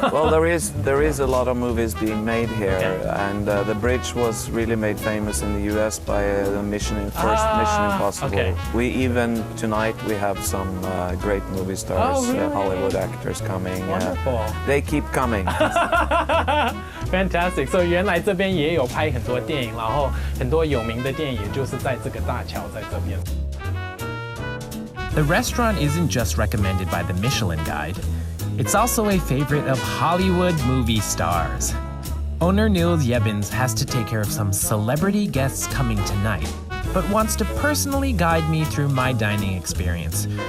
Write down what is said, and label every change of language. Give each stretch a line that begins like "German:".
English: Well, there is a lot of movies being made here, and the bridge was really made famous in the US by the first Mission Impossible. Okay. We even tonight we have some great movie stars, really? Hollywood actors coming. Wonderful. They keep coming. Fantastic.
Chinese: So 原来这边也有拍很多电影，然后很多有名的电影也就是在这个大桥在这边。
English: The restaurant isn't just recommended by the Michelin Guide. It's also a favorite of Hollywood movie stars. Owner Niels Jebens has to take care of some celebrity guests coming tonight, but wants to personally guide me through my dining experience.